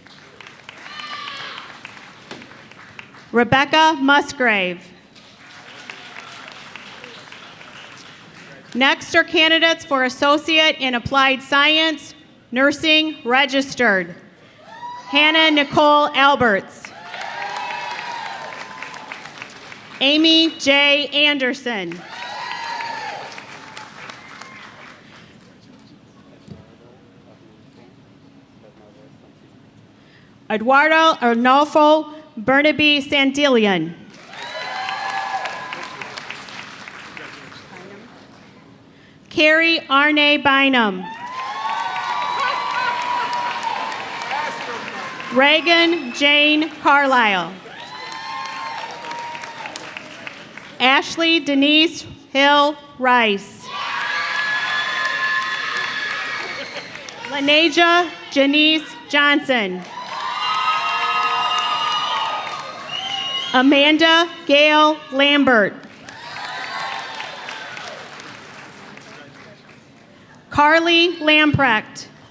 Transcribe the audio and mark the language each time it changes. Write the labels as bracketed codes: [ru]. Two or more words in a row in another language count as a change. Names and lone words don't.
[en] Rebecca Musgrave. Next are candidates for Associate in Applied Science, Nursing Registered. Hannah Nicole Alberts. Amy J. Anderson. Eduardo Arnolfo Burnaby Sandillion. Carrie Arne Bynum. Reagan Jane Carlisle. Ashley Denise Hill Rice. Laneja Janice Johnson. Amanda Gail Lambert. Carly Lamprecht.